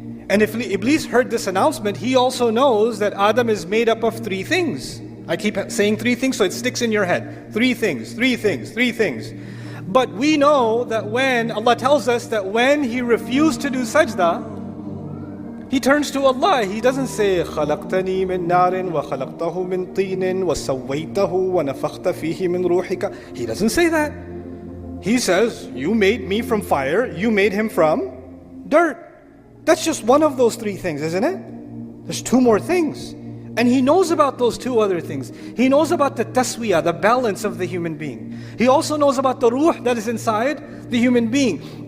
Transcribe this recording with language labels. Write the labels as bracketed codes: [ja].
[en] And if Iblees heard this announcement, he also knows that Adam is made up of three things. I keep saying three things so it sticks in your head. Three things, three things, three things. But we know that when Allah tells us that when he refused to do sajda, he turns to Allah. He doesn't say [ar] خَلَقْتَنِي مِن نَارٍ وَخَلَقْتَهُ مِن طِينٍ وَسَوَّيْتَهُ وَنَفَخْتَ فِيهِ مِن رُوحِكَ. [en] He doesn't say that. He says, you made me from fire, you made him from dirt. That's just one of those three things, isn't it? There's two more things. And he knows about those two other things. He knows about the taswiyah, the balance of the human being. He also knows about the ruh that is inside the human being.